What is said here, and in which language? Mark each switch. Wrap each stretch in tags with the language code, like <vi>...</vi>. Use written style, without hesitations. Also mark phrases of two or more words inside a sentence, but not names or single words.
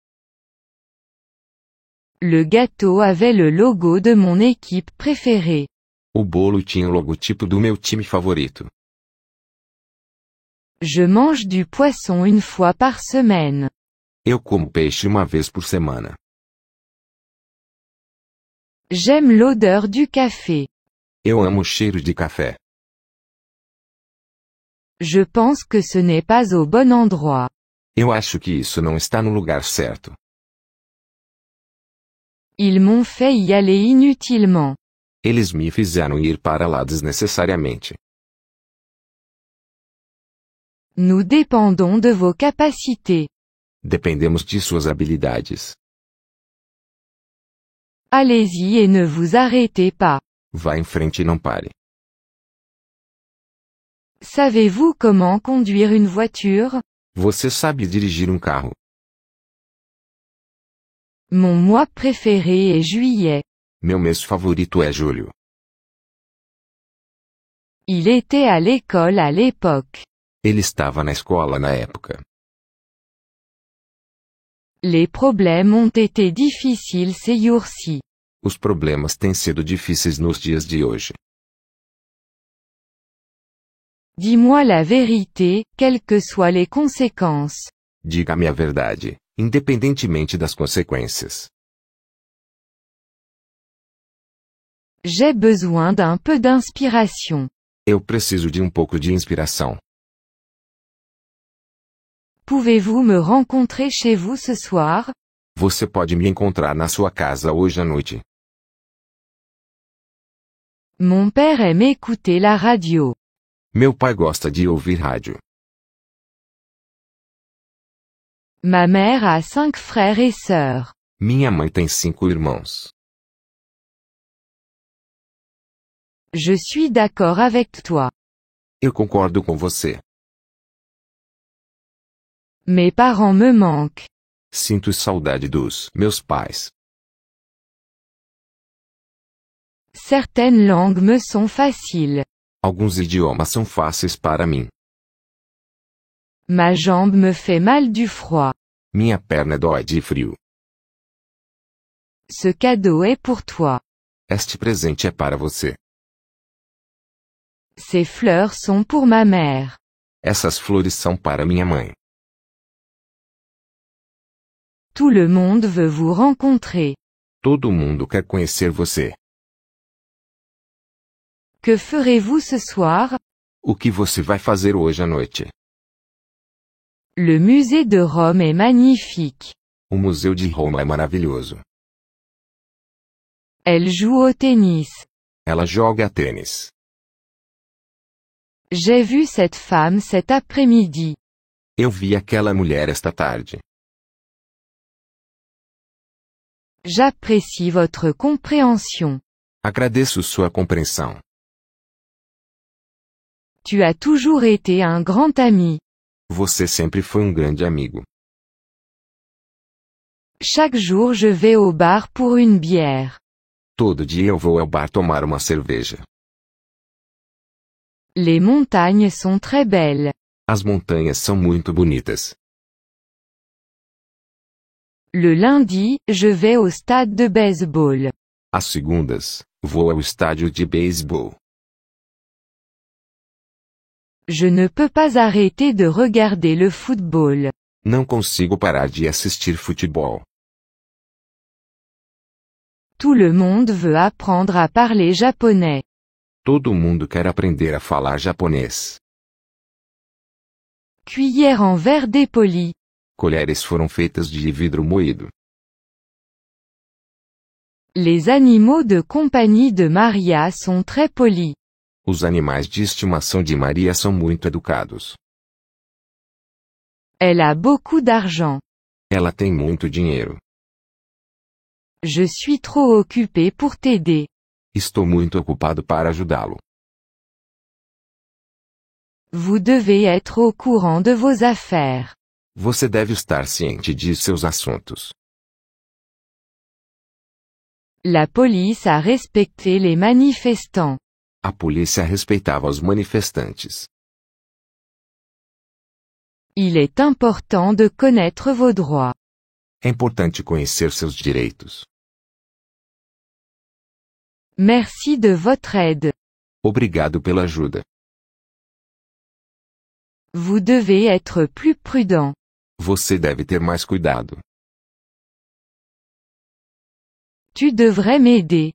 <fr>Le gâteau avait le logo de mon équipe préférée.</fr> <pt>O bolo tinha o logotipo do meu time favorito.</pt> <fr>Je mange du poisson une fois par semaine.</fr> <pt>Eu como peixe uma vez por semana.</pt> <fr>J'aime l'odeur du café.</fr> <pt>Eu amo o cheiro de café.</pt> <fr>Je pense que ce n'est pas au bon endroit.</fr> <pt>Eu acho que isso não está no lugar certo.</pt> <fr>Ils m'ont fait y aller inutilement.</fr> <pt>Eles me fizeram ir para lá desnecessariamente.</pt> <fr>Nous dépendons de vos capacités.</fr> <pt>Dependemos de suas habilidades.</pt> <fr>Allez-y et ne vous arrêtez pas.</fr> <pt>Vá em frente e não pare.</pt> <fr>Savez-vous comment conduire une voiture?</fr> <pt>Você sabe dirigir um carro.</pt> <fr>Mon mois préféré est juillet.</fr> <pt>Meu mês favorito é julho.</pt> <fr>Il était à l'école à l'époque.</fr> <pt>Ele estava na escola na época.</pt> <fr>Les problèmes ont été difficiles ces jours-ci.</fr> <pt>Os problemas têm sido difíceis nos dias de hoje.</pt> <fr>Dis-moi la vérité, quelles que soient les conséquences.</fr> <pt>Diga-me a verdade, independentemente das consequências.</pt> <fr>J'ai besoin d'un peu d'inspiration.</fr> <pt>Eu preciso de um pouco de inspiração.</pt> <fr>Pouvez-vous me rencontrer chez vous ce soir?</fr> <pt>Você pode me encontrar na sua casa hoje à noite.</pt> <fr>Mon père aime écouter la radio.</fr> <pt>Meu pai gosta de ouvir rádio.</pt> <fr>Ma mère a 5 frères et sœurs.</fr> <pt>Minha mãe tem 5 irmãos.</pt> <fr>Je suis d'accord avec toi.</fr> <pt>Eu concordo com você.</pt> <fr>Mes parents me manquent.</fr> <pt>Sinto saudade dos meus pais.</pt> <fr>Certaines langues me sont faciles.</fr> <pt>Alguns idiomas são fáceis para mim.</pt> <fr>Ma jambe me fait mal du froid.</fr> <pt>Minha perna dói de frio.</pt> <fr>Ce cadeau est pour toi.</fr> <pt>Este presente é para você.</pt> <fr>Ces fleurs sont pour ma mère.</fr> <pt>Essas flores são para minha mãe.</pt> <fr>Tout le monde veut vous rencontrer.</fr> <pt>Todo mundo quer conhecer você.</pt> <fr>Que ferez-vous ce soir?</fr> <pt>O que você vai fazer hoje à noite?</pt> <fr>Le musée de Rome est magnifique.</fr> <pt>O Museu de Roma é maravilhoso.</pt> <fr>Elle joue au tennis.</fr> <pt>Ela joga tênis.</pt> <fr>J'ai vu cette femme cet après-midi.</fr> <pt>Eu vi aquela mulher esta tarde.</pt> <fr>J'apprécie votre compréhension.</fr> <pt>Agradeço sua compreensão.</pt> <fr>Tu as toujours été un grand ami.</fr> <pt>Você sempre foi um grande amigo.</pt> <fr>Chaque jour je vais au bar pour une bière.</fr> <pt>Todo dia eu vou ao bar tomar uma cerveja.</pt> <fr>Les montagnes sont très belles.</fr> <pt>As montanhas são muito bonitas.</pt> <fr>Le lundi, je vais au stade de baseball.</fr> <pt>Às segundas, vou ao estádio de beisebol.</pt> <fr>Je ne peux pas arrêter de regarder le football.</fr> <pt>Não consigo parar de assistir futebol.</pt> <fr>Tout le monde veut apprendre à parler japonais.</fr> <pt>Todo mundo quer aprender a falar japonês.</pt> <fr>Cuillère en verre dépoli.</fr> <pt>Colheres foram feitas de vidro moído.</pt> <fr>Les animaux de compagnie de Maria sont très polis.</fr> <pt>Os animais de estimação de Maria são muito educados.</pt> <fr>Elle a beaucoup d'argent.</fr> <pt>Ela tem muito dinheiro.</pt> <fr>Je suis trop occupé pour t'aider.</fr> <pt>Estou muito ocupado para ajudá-lo.</pt> <fr>Vous devez être au courant de vos affaires.</fr> <pt>Você deve estar ciente de seus assuntos.</pt> <fr>La police a respecté les manifestants.</fr> <pt>A polícia respeitava os manifestantes.</pt> <fr>Il est important de connaître vos droits.</fr> <pt>É importante conhecer seus direitos.</pt> <fr>Merci de votre aide.</fr> <pt>Obrigado pela ajuda.</pt> <fr>Vous devez être plus prudent.</fr> <pt>Você deve ter mais cuidado.</pt> <fr>Tu devrais m'aider.</fr>